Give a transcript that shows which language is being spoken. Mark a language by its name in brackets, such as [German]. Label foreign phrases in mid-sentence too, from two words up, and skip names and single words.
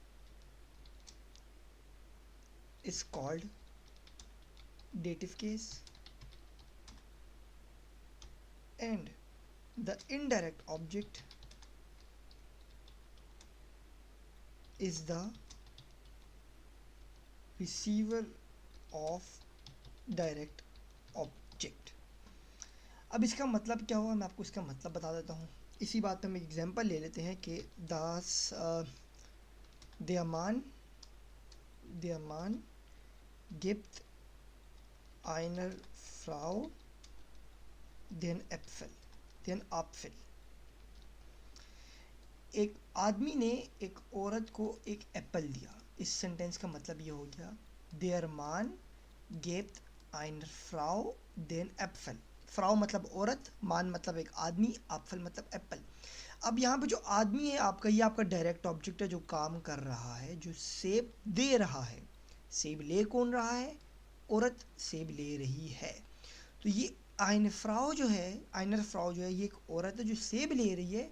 [English] is called dative case and the indirect object is the receiver of direct object. [Hindi] अब इसका मतलब क्या हुआ, मैं आपको इसका मतलब बता देता हूँ। इसी बात पे हम एक एग्जांपल ले लेते हैं कि दास [German] der Mann gibt einer Frau den Apfel। [Hindi] एक आदमी ने एक औरत को एक एप्पल दिया। इस सेंटेंस का मतलब ये हो गया, [German] der Mann gibt einer Frau den Apfel। [Hindi] फ्राउ मतलब औरत, मान मतलब एक आदमी, एप्पल मतलब एप्पल। अब यहाँ पे जो आदमी है आपका, ये आपका [English] direct object [Hindi] है जो काम कर रहा है, जो सेब दे रहा है। सेब ले कौन रहा है? औरत सेब ले रही है। तो ये [German] einer Frau [Hindi] जो है ये एक औरत है जो सेब ले रही है।